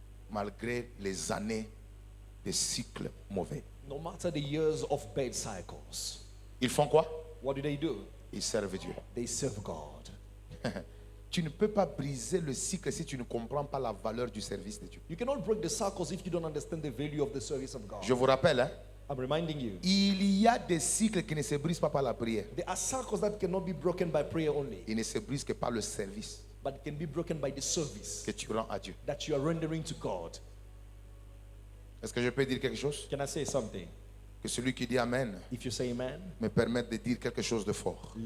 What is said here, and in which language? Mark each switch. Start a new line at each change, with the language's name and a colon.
French: malgré les années de cycles mauvais.
English: no matter the years of bad cycles.
French: Ils font quoi?
English: What do?
French: Ils servent Dieu.
English: They serve God.
French: Tu ne peux pas briser le cycle si tu ne comprends pas la valeur du service de Dieu.
English: You cannot break the cycles if you don't understand the value of the service of God.
French: Je vous rappelle, hein,
English: I'm reminding you.
French: il y a des cycles qui ne se brisent pas par la prière.
English: There are cycles that cannot be broken by prayer only,
French: Ils ne se brisent que par le service
English: but it can be broken by the service
French: que tu rends à Dieu.
English: that you are rendering to God.
French: Est-ce que je peux dire quelque chose?
English: Can I say something?
French: Que celui qui dit Amen
English: If you say amen,
French: me permette de dire quelque chose de fort.